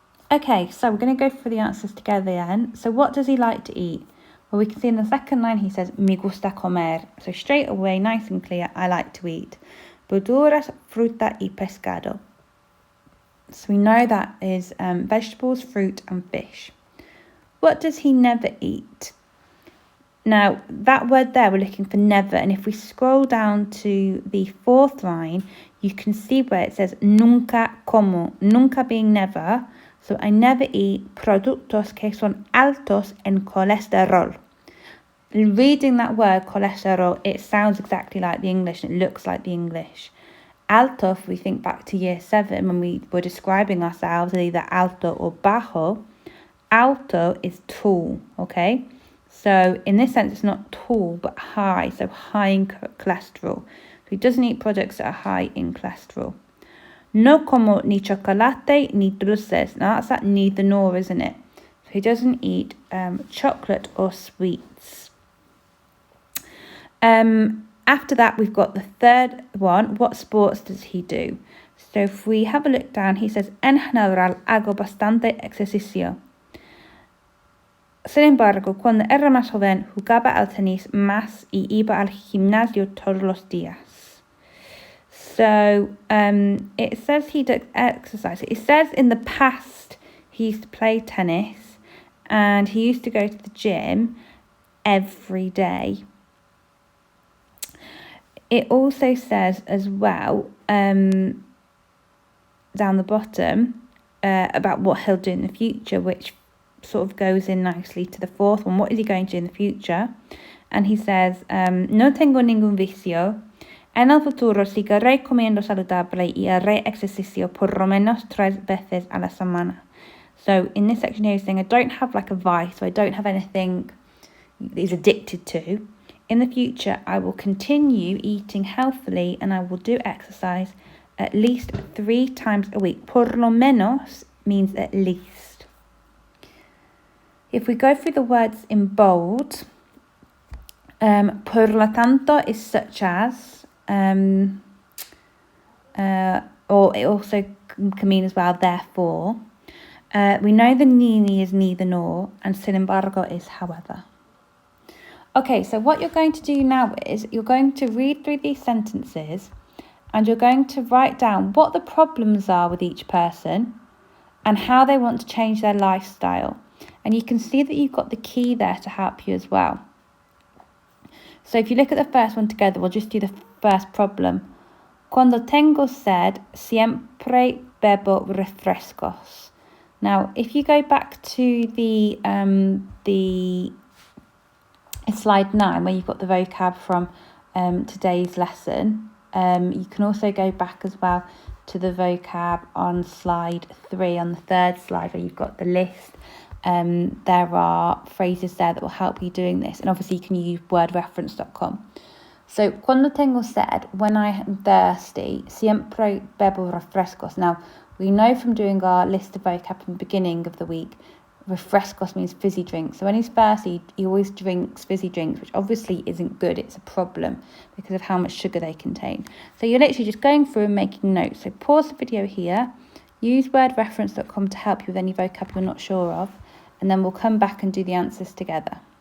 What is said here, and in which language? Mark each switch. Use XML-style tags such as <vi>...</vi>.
<en>Okay, so we're going to go through the answers together then. So what does he like to eat? Well, we can see in the second line he says,</en> <es>me gusta comer.</es> <en>So straight away, nice and clear, I like to eat.</en> <es>Verduras, fruta y pescado.</es> <en>So we know that is vegetables, fruit and fish. What does he never eat? Now, that word there, we're looking for never. And if we scroll down to the 4th line, you can see where it says</en> <es>nunca como.</es> <en>Nunca being never. So I never eat</en> <es>productos que son altos en colesterol.</es> <en>Reading that word, cholesterol, it sounds exactly like the English and it looks like the English. Alto, if we think back to year 7 when we were describing ourselves as either alto or bajo, alto is tall, okay? So in this sense, it's not tall, but high, so high in cholesterol. So he doesn't eat products that are high in cholesterol.</en> <es>No como ni chocolate ni dulces.</es> <en>Now that's that neither nor, isn't it? So he doesn't eat chocolate or sweets. After that, we've got the third one. What sports does he do? So if we have a look down, he says,</en> <es>en general hago bastante ejercicio. Sin embargo, cuando era más joven, jugaba al tenis más y iba al gimnasio todos los días.</es> <en>So it says he does exercise. It says in the past he used to play tennis and he used to go to the gym every day. It also says as well, down the bottom, about what he'll do in the future, which sort of goes in nicely to the fourth one. What is he going to do in the future? And he says,</en> <es>no tengo ningún vicio. En el futuro seguiré comiendo saludable y haré ejercicio por lo menos 3 veces a la semana.</es> <en>So in this section here, he's saying, I don't have like a vice, so I don't have anything that he's addicted to. In the future, I will continue eating healthily and I will do exercise at least 3 times a week. Por lo menos means at least. If we go through the words in bold, por lo tanto is such as, or it also can mean as well, therefore. We know the ni is neither nor, and sin embargo is however. Okay, so what you're going to do now is you're going to read through these sentences and you're going to write down what the problems are with each person and how they want to change their lifestyle. And you can see that you've got the key there to help you as well. So if you look at the first one together, we'll just do the first problem.</en> <es>Cuando tengo sed, siempre bebo refrescos.</es> <en>Now, if you go back to the slide 9, where you've got the vocab from today's lesson, you can also go back as well to the vocab on slide 3, on the third slide, where you've got the list. There are phrases there that will help you doing this, and obviously you can use wordreference.com.</en> <es>So, cuando tengo sed,</es> <en>when I am thirsty,</en> <es>siempre bebo refrescos.</es> <en>Now, we know from doing our list of vocab in the beginning of the week, refrescos means fizzy drinks. So when he's thirsty, he always drinks fizzy drinks, which obviously isn't good. It's a problem because of how much sugar they contain. So you're literally just going through and making notes. So pause the video here, use wordreference.com to help you with any vocab you're not sure of, and then we'll come back and do the answers together.</en>